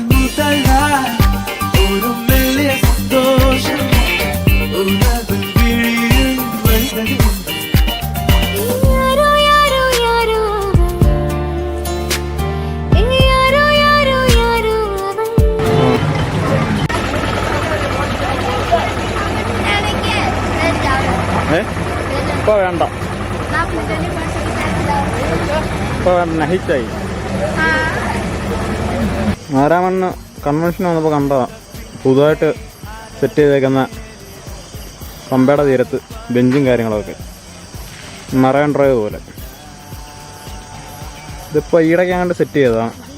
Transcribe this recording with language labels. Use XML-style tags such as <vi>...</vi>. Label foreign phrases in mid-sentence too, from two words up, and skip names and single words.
<ta>முதலாய் ஒரு மெல்லிய சந்தோஷம் உணவு விழியில் வழிந்தது யாரோ யாரோ யாரோ அவள் யாரோ யாரோ யாரோ அவள்</ta> <ml>ഇപ്പോൾ വേണ്ട ഇപ്പോൾ വേണ്ട നഹിച്ചായി ആരാമണ്ണ് കൺവെൻഷൻ വന്നപ്പോൾ കണ്ടതാ പുതുതായിട്ട് സെറ്റ് ചെയ്തേക്കുന്ന പമ്പയുടെ തീരത്ത് ബെഞ്ചും കാര്യങ്ങളൊക്കെ മറൈൻ ഡ്രൈവ് പോലെ ഇതിപ്പോൾ ഈയിടയ്ക്കാണ്ട് സെറ്റ് ചെയ്തതാണ്.</ml>